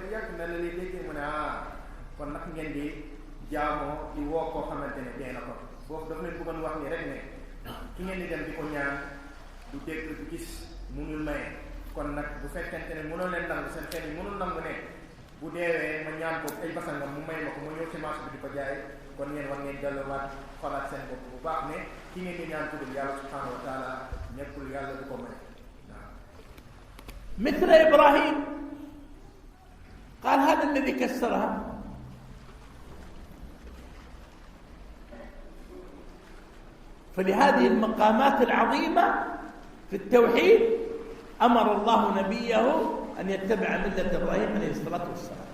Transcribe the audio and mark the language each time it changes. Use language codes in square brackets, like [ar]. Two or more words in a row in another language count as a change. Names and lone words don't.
[wo] yàgg na la lay déggee mu ne kon nag ngeen di jaamoo di woo koo xamante ne dee na ko foofu daf leen bëggoon wax ni rek ne ki ngeen di dem di ko ñaan du dégg du gis munul maye kon nag bu fekkente ne mënoo leen nangu seen xel yi mënul nangu ne bu deewee ma ñaan ko ay basangam mu may ma ko ma ñëw ci marché bi di ko jaay kon ngeen war ngeen delluwaat xolaat seen bopp bu baax ne ki ngeen di ñaan tuddul yàlla [ar] سبحانه وتعالى [wo] nekkul yàlla du ko may waaw. [ar] مثل إبراهيم قال هذا الذي كسرها فلهذه المقامات العظيمة في التوحيد أمر الله نبيه أن يتبع ملة إبراهيم عليه الصلاة والسلام.